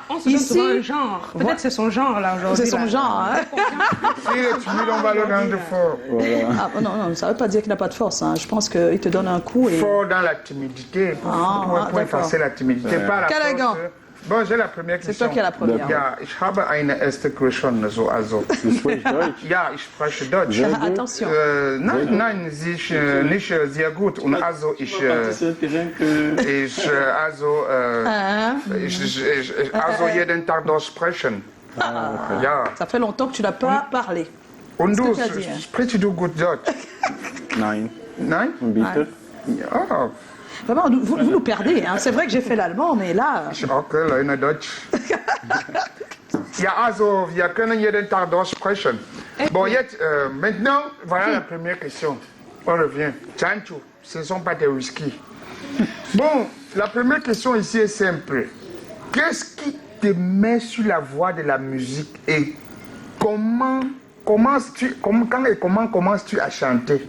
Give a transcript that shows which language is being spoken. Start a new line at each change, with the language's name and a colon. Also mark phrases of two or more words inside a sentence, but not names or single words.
French: Ici, un genre. Peut-être c'est son genre là aujourd'hui. C'est son genre. Hein. S'il est timide, on va le rendre fort. Voilà. Ah, non, ça ne veut pas dire qu'il n'a pas de force. Hein. Je pense qu'il te donne un coup. Et... Fort dans la timidité, pour effacer la timidité, pas la Callaghan. force. Bon, j'ai la première question. C'est toi qui as la première.
German: Ja, ich habe eine erste Question. Also. Du sprichst Deutsch? Ja, ich spreche Deutsch. Attention. Nein, nicht sehr gut. Und also ich jeden Tag Deutsch sprechen. Ja.
French: Ça fait longtemps que tu n'as pas parlé.
German: Und du,
French: que tu as dit, hein?
German: sprichst du gut Deutsch? Nein. Nein? Bitte? Ja.
French: Vraiment, vous nous perdez. Hein. C'est vrai que j'ai fait l'allemand, mais là...
German: Okay, Leute, Deutsch. Ja, also, wir können jeden Tag Deutsch sprechen. Bon, jetzt,
French: maintenant, voilà la première question. On revient. Chancho, ce ne sont pas des whisky. Bon, la première question ici est simple. Qu'est-ce qui te met sur la voie de la musique et comment commences-tu à chanter?